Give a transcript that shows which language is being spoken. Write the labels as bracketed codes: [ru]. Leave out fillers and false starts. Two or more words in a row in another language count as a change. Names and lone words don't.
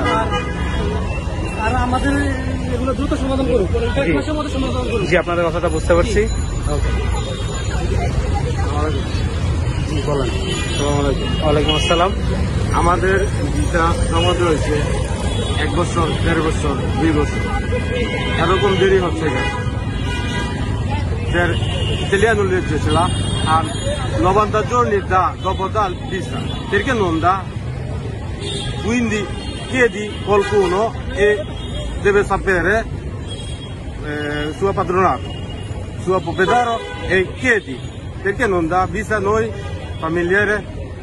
[bn] আর আমাদের এগুলো দ্রুত সমাধান করুক, 1 মাসের মধ্যে সমাধান করুক। জি আপনাদের কথাটা বুঝতে পারছি। জি বলেন। [ar] وعليكم السلام. [bn] আমাদের ভিসা জমা হয়েছে 1 বছর, 1.5 বছর, 2 বছর, এরকম দেরি হচ্ছে [it] italiano legge la a 90 giorni dopo dal visa, perché non dà? Quindi chiedi qualcuno e deve sapere suo padronato, suo proprietario, e chiedi perché non dà visa a noi familiare.